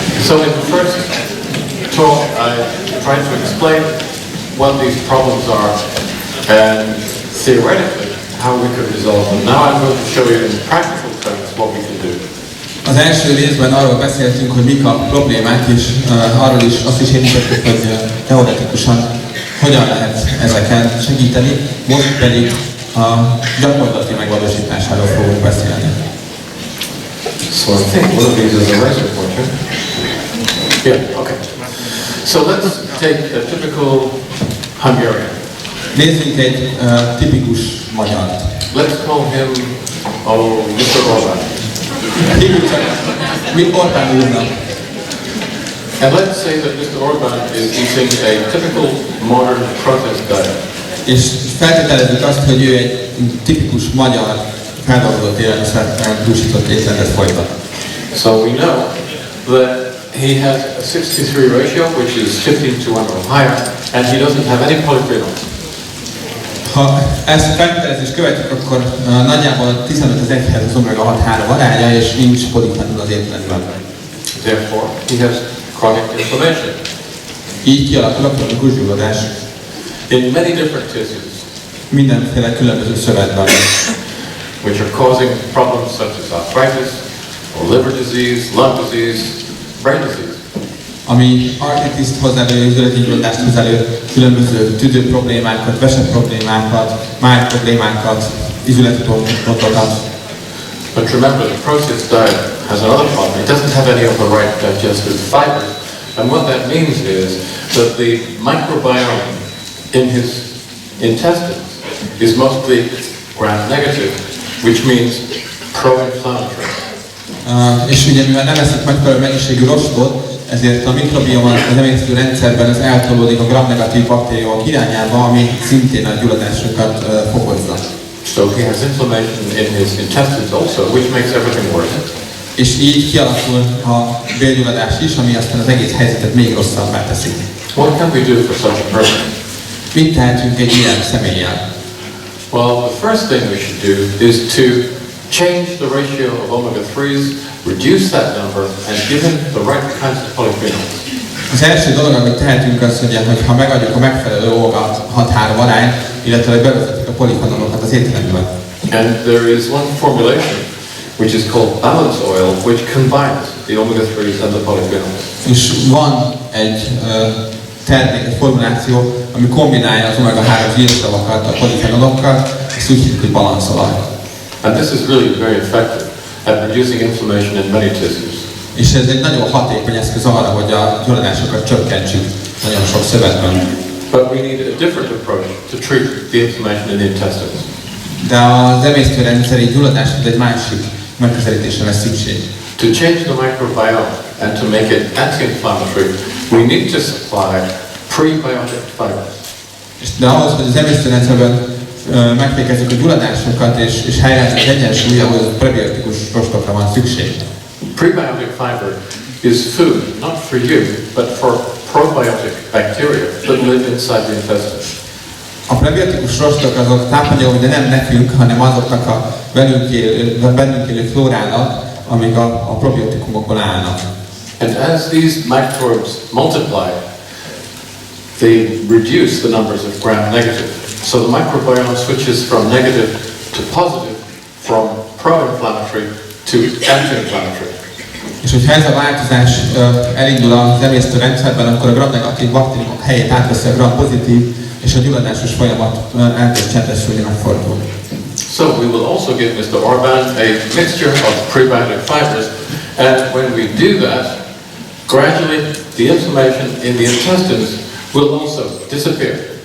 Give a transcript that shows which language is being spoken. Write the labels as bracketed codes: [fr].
[en] So in the first talk, I tried to explain what these problems are and theoretically how we could resolve them. Now I'm going to show you in practical terms what we can do. [hu] Az első részben arról beszéltünk, hogy mik a problémák, és arról is azt is érintettük, hogy teoretikusan hogyan lehet ezeken segíteni, most pedig a gyakorlati megvalósításáról fogunk beszélni. [en] So I think one of these is a razor pointer. Yeah, okay. So let's take a typical Hungarian. [hu] Nézzünk egy tipikus magyart. [en] Let's call him, Mr. Orbán. [hu] Hívjuk csak, mit Orbán úrnak. [en] And let's say that Mr. Orbán is eating a typical modern protest diet. [hu] És feltételezzük azt, hogy ő egy tipikus magyar feldolgozott élelmiszerrel dúsított étrendet folytat. [en] So we know that he has a 63 ratio, which is 15:1 or higher, and he doesn't have any polyphenols. [hu] Ha ezt feltételezést követjük, akkor nagyjából 15:1 az omega-6-3 aránya, és nincs polifenol az étrendben. [en] Therefore, he has chronic inflammation. [hu] Így kialakul a kronikus gyulladás. [en] In many different tissues. [hu] Mindenféle különböző szövetben. [en] Which are causing problems such as arthritis, or liver disease, lung disease, brain disease. [hu] Ami artritiszt hoz elő, üzleti gyulladást hoz elő, különböző tüdő problémákat, vese problémákat, máj problémákat, üzleti dolgokat. [en] But remember, the processed diet has another problem. It doesn't have any of the right digestive fibers. And what that means is that the microbiome in his intestines is mostly gram-negative, which means pro-inflammatory. [hu] És ugye mivel nem eszik megfelelő mennyiségű rostot, ezért a mikrobioma az emésztő rendszerben az eltolódik a gram-negatív baktériumok irányába, ami szintén a gyulladásokat fokozza. [en] So he has inflammation in his intestines also, which makes everything worse. [hu] És így kialakul a bélgyulladás is, ami aztán az egész helyzetet még rosszabbá teszi. [en] What can we do for such a person? [hu] Mit tehetünk egy ilyen személlyel? [en] Well, the first thing we should do is to change the ratio of omega-3s, reduce that number, and give him the right kinds of polyphenols. [hu] Az első dolog, amit tehetünk, az, hogy ha megadjuk a megfelelő omega-6-3 arányt, illetve bevezetjük a polifenolokat az étrendbe. [en] And there is one formulation which is called balance oil, which combines the omega-3s and the polyphenols. [hu] És van egy termék, egy formuláció, ami kombinálja az omega-3 zsírsavakat a polifenolokkal, ezt úgy hívjuk, hogy balanszolaj. [en] And this is really very effective at reducing inflammation in many tissues. [hu] És ez egy nagyon hatékony eszköz arra, hogy a gyulladásokat csökkentsük nagyon sok szövetben. [en] But we need a different approach to treat the inflammation in the intestines. [hu] De az emésztőrendszeri gyulladáshoz egy másik megközelítésre lesz szükség. [en] To change the microbiome and to make it anti-inflammatory, we need to supply prebiotic fibers. [hu] De ahhoz, hogy az emésztőrendszerben megfékezzük a gyulladásokat és helyreállítjuk az egyensúly, ahhoz prebiotikus rostokra van szükség. [en] Prebiotic fiber is food, not for you, but for probiotic bacteria that live inside the intestine. [hu] A prebiotikus rostok azok tápanyagok, de nem nekünk, hanem azoknak a bennünk élő flórának, amik a probiotikumokból állnak. [en] And as these microbes multiply, they reduce the numbers of gram-negative. So the microbiome switches from negative to positive, from pro-inflammatory to anti-inflammatory. [hu] És hogyha ez a változás elindul az emésztőrendszerben, akkor a gram-negatív baktériumok helyét átveszi a gram-pozitív, és a gyulladásos folyamat elkezd csendesülni, megfordul. [en] So we will also give Mr. Orbán a mixture of prebiotic fibers, and when we do that, gradually the inflammation in the intestines will also disappear.